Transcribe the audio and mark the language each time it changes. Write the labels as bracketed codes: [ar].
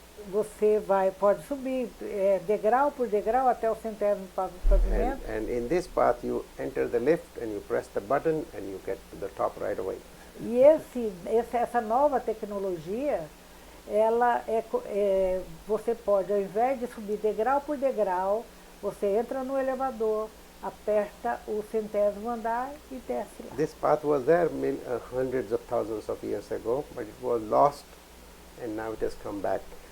[pt] você pode subir degrau por degrau até o 100º pavimento. [en] And in this path you enter the lift and you press the button and you get to the top right away. [pt] E essa nova tecnologia, ela você pode, ao invés de subir degrau por degrau, você entra no elevador, aperta o 100º andar e desce lá. [en] This path was there hundreds of thousands of years ago, but it was lost and now it has come back.